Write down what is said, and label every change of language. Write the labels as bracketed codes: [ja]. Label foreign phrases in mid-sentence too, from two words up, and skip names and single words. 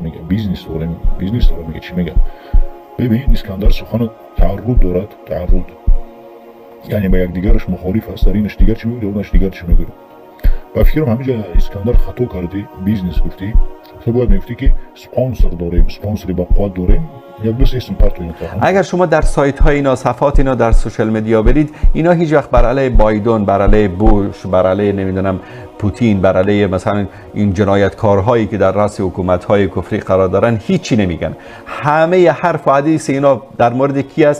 [tg] мега бизнес дорем, мега чӣ мега. бибин Искандар сухану таърруд дорад, таърруд яъне ба якдигараш мухолиф аст. дар инаш дигар чӣ мегӯяд, онаш дигар чӣ мегӯяд. ба фикрам ҳамиҷа Искандар хато кардӣ, бизнес гуфтӣ, то бояд мегуфтӣ ки спонсор дорем, спонсори бақувват дорем. [fa] اگر شما در سایت های اینا، صفحات اینا در سوشال مدیا برید، اینا هیچ وقت بر علیه بایدن، بر علیه بوش، بر علیه نمیدونم پوتین، بر علیه مثلا این جنایتکارهایی که در رأس حکومت‌های کفری قرار دارن هیچی نمیگن. همه حرف و حدیث اینا در مورد کی است؟